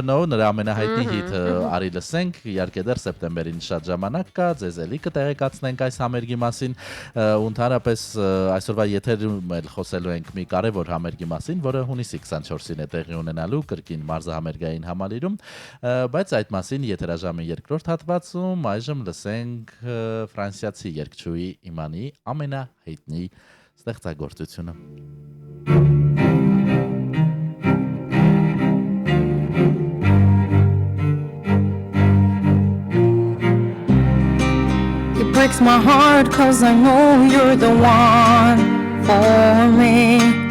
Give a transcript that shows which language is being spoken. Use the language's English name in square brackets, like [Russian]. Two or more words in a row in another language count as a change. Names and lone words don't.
[Armenian] Know նրա ամենահայտնի հիթը արի լսենք, իհարկե դեռ սեպտեմբերին շատ ժամանակ կա, ձեզ էլի կտեղեկացնենք այս համերգի մասին ու ընդհանրապես այսօրվա եթերում էլ խոսելու ենք մի կարևոր համերգի մասին, որը հունիսի 24-ին է տեղի ունենալու կրկին մարզահամերգային համալիրում, բայց այդ մասին եթերաժամի երկրորդ հատվածում այժմ լսենք ֆրանսիացի երգչուհի Իմանի ամենահայտնի ստեղծագործությունը [English] It breaks my heart 'cause I know you're the one for me.